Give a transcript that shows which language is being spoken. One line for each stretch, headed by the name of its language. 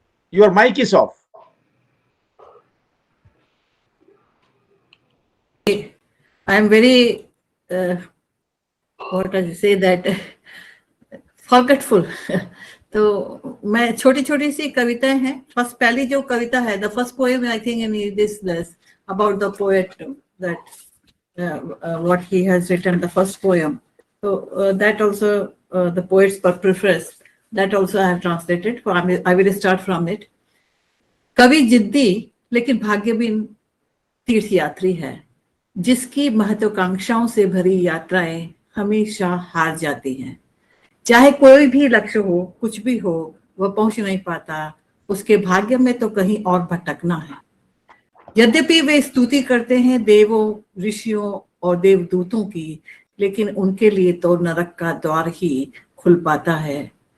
English: Your mic is off. I am very what does he say that forgetful.
Hindi: तो मैं छोटी छोटी सी कविताएं हैं. फर्स्ट पहली जो कविता है,
English: The first poem I think in this about the poet that what he has written, the first poem. So that also the poets per preface, that also I have translated. I will start from it.
Hindi: कवि जिद्दी लेकिन भाग्यहीन तीर्थ यात्री है, जिसकी महत्वाकांक्षाओं से भरी यात्राएं हमेशा हार जाती हैं. चाहे कोई भी लक्ष्य हो, कुछ भी हो, वह पहुंच नहीं पाता. उसके भाग्य में तो कहीं और भटकना है. यद्यपि वे स्तुति करते हैं देवों, ऋषियों और देवदूतों की, लेकिन उनके लिए तो नरक का द्वार ही खुल पाता है.